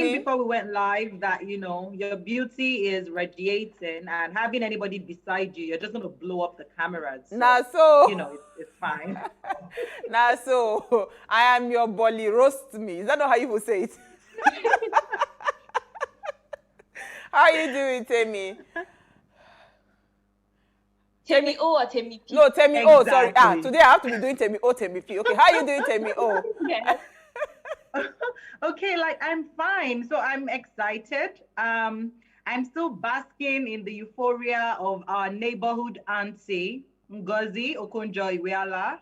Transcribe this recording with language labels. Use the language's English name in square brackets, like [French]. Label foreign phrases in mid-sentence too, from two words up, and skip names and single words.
[English] saying before we went live that, you know, your beauty is radiating, and having anybody beside you, you're just going to blow up the cameras. So, Nah, so. you know, it's fine. Nah, so. I am your bully. Roast me. Is that not how you will say it? How are you doing, Temi? Temi O or Temi P? No, Temi O, sorry. Today I have to be doing Temi O, Temi P. Okay, how are you doing, Temi O? Yes. Okay, like I'm fine. So I'm excited. I'm still basking in the euphoria of our neighborhood auntie, Ngozi Okonjo-Iweala.